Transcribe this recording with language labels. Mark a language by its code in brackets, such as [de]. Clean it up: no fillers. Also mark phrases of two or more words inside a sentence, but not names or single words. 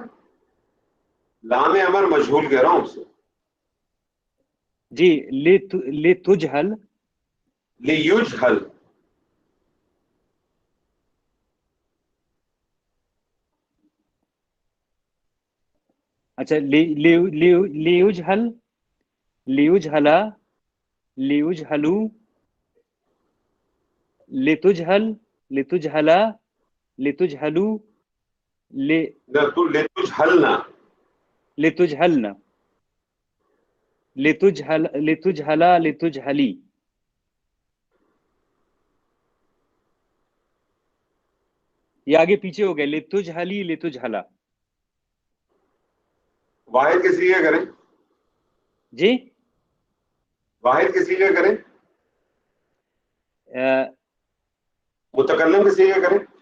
[ur] لام امر مجہول کہہ رہا ہوں آپ سے. [ar] جی لے تجہل، لیجہل. اچھا لیجہل، لیجہلا، لیجہلو، لتجہل، لتجہلا، لتجہلو، لتجہلنا. لتجہلن، لتجہلا، لتجہلی. [ur] یہ آگے پیچھے ہو گئے. [ar] لتجہلی، لتجہلا. [ur] واحد کے سیغے کریں. جی واحد کے سیغے کریں. متکلم کے سیغے کریں.